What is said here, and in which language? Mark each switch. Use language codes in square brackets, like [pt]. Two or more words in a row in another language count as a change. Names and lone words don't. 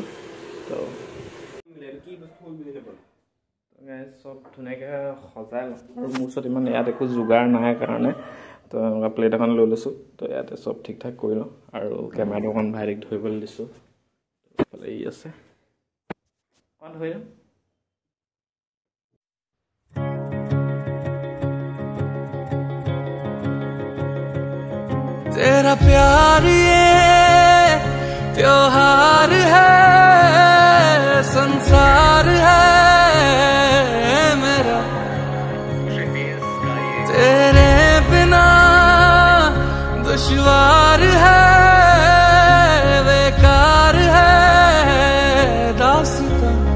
[as] তো চব ধুনীয়াকৈ সজাই লওঁ। আৰু মোৰ ওচৰত ইমান ইয়াত একো যোগাৰ নাই কাৰণে তো এনেকুৱা প্লেট এখন লৈ লৈছোঁ। তো ইয়াতে চব ঠিক ঠাক কৰি লওঁ আৰু কেমেৰাটো অকণ ভাইৰেক্ট ধৰিবলৈ দিছোঁ। এইফালে ই আছে, অকণ ধৰি লওঁ। [hi] तेरा प्यार ये त्योहार है, संसार है मेरा, तेरे बिना दुश्वार है, बेकार है दास्तां।